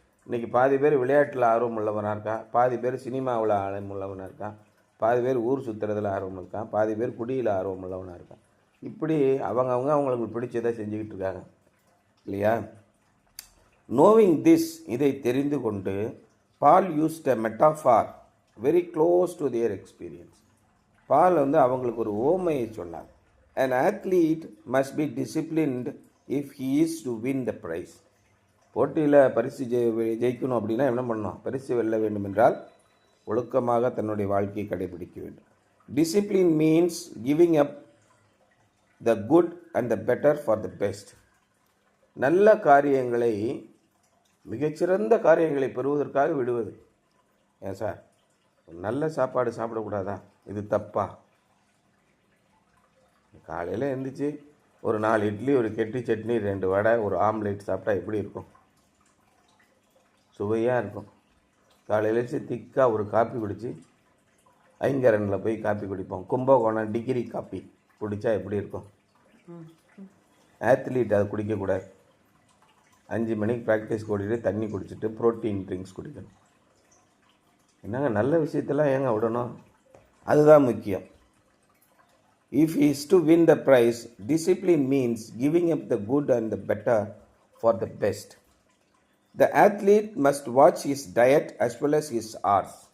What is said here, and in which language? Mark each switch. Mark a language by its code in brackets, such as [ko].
[ta] இன்றைக்கி பாதி பேர் விளையாட்டில் ஆர்வம் உள்ளவனாக இருக்கான், பாதி பேர் சினிமாவில் ஆர்வம் உள்ளவனாக இருக்கான், பாதி பேர் ஊர் சுற்றுறதுல ஆர்வம் இருக்கான், பாதி பேர் குடியில் ஆர்வம் உள்ளவனாக இருக்கான். இப்படி அவங்களுக்கு பிடிச்சதை செஞ்சுக்கிட்டு இருக்காங்க இல்லையா? [en] knowing this, [ta] இதை தெரிந்து கொண்டு [en] Paul used a metaphor very close to their experience. [ta] பால் அவங்களுக்கு ஒரு ஓமையை சொன்னார். [en] An athlete must be disciplined if he is to win the prize. [ta] போட்டியில் பரிசு ஜெயிக்கணும் அப்படின்னா என்ன பண்ணணும்? பரிசு வெல்ல வேண்டும் என்றால் ஒழுக்கமாக தன்னுடைய வாழ்க்கையை கடைபிடிக்க வேண்டும். [en] Discipline means giving up the good and the better for the best. [ta] நல்ல காரியங்களை, மிகச்சிறந்த காரியங்களை பெறுவதற்காக விடுவது. ஏன் சார், நல்ல சாப்பாடு சாப்பிடக்கூடாதா? இது தப்பா? காலையில் எழுந்திரிச்சு ஒரு 4 இட்லி, ஒரு கெட்டி சட்னி, 2 வடை, ஒரு ஆம்லேட் சாப்பிட்டா எப்படி இருக்கும்? சுவையாக இருக்கும். காலையில் எழுந்திரிச்சு திக்காக ஒரு காப்பி குடித்து ஐங்கரனில் போய் காப்பி குடிப்போம். கும்பகோணம் டிகிரி காப்பி குடித்தா எப்படி இருக்கும்? ஆத்லீட் அது குடிக்கக்கூடாது. 5 மணிக்கு ப்ராக்டிஸ் ஓடிட்டு தண்ணி குடிச்சிட்டு ப்ரோட்டீன் ட்ரிங்க்ஸ் குடிக்கணும். என்னங்க நல்ல விஷயத்தெல்லாம் ஏங்க விடணும்? அதுதான் முக்கியம். [en] If he is to win the prize, discipline means giving up the good and the better for the best. The athlete must watch his diet as well as his hours.